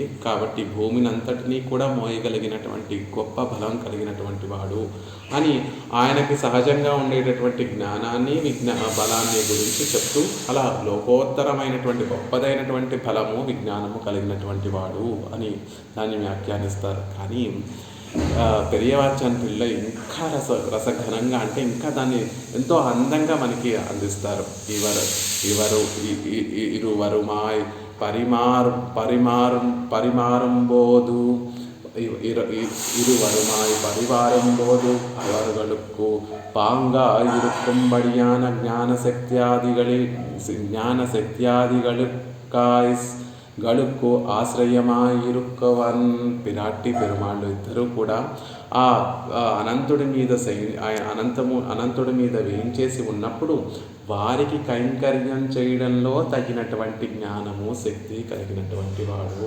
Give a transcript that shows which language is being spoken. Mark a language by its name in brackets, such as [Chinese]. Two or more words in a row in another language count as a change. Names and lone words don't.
[Telugu] కాబట్టి భూమిని అంతటినీ కూడా మోయగలిగినటువంటి గొప్ప బలం కలిగినటువంటి వాడు అని ఆయనకి సహజంగా ఉండేటటువంటి జ్ఞానాన్ని, బలాన్ని గురించి చెప్తూ, అలా లోకోత్తరమైనటువంటి గొప్పదైనటువంటి బలము, విజ్ఞానము కలిగినటువంటి వాడు అని దాన్ని వ్యాఖ్యానిస్తారు. కానీ పెరియవాచాన్ పిళ్ళై ఇంకా రసఘనంగా, అంటే ఇంకా దాన్ని ఎంతో అందంగా మనకి అందిస్తారు. [Tamil] இருவருமாய் பரிமாறும்போது, இருவருமாய் பரிவாரம் போது அவர்களுக்கு பாங்கா இருக்கும்படியான జ్ఞానశక్త్యాదిகளுக்கு ఆశ్రయమాయిరుక్కవన్. [Telugu] పిరాట్టి పెరుమాళ్ళు ఇద్దరూ కూడా ఆ అనంతుడి మీద వేయించేసి ఉన్నప్పుడు వారికి కైంకర్యం చేయడంలో తగినటువంటి జ్ఞానము, శక్తి కలిగినటువంటి వాడు.